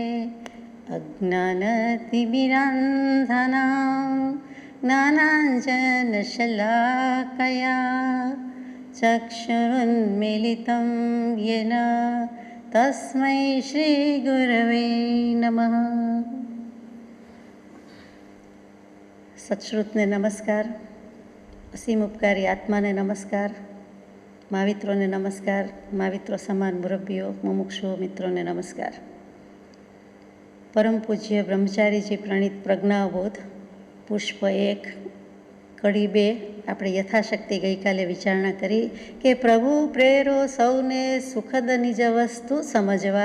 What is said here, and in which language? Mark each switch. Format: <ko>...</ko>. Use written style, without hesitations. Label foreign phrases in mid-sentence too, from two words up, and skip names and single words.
<sa>अज्ञानतिमिरान्धनां ज्ञानाञ्जनशलाकया चक्षुरुन्मीलितं येन तस्मै श्रीगुरवे नमः।</sa> <gu>સત્શ્રુતને નમસ્કાર, અસીમ ઉપકારી આત્માને નમસ્કાર, મહાવિત્રોને નમસ્કાર, મહાવિત્રો સમાન મુરબ્બીઓ, મુમુક્ષુઓ મિત્રોને નમસ્કાર। પરમ પૂજ્ય બ્રહ્મચારીજી પ્રણીત પ્રજ્ઞાબોધ પુષ્પ 1 કડી 2 આપણે યથાશક્તિ ગઈકાલે વિચારણા કરી કે પ્રભુ પ્રેરો સૌને સુખદ નિજ વસ્તુ સમજવા।</gu>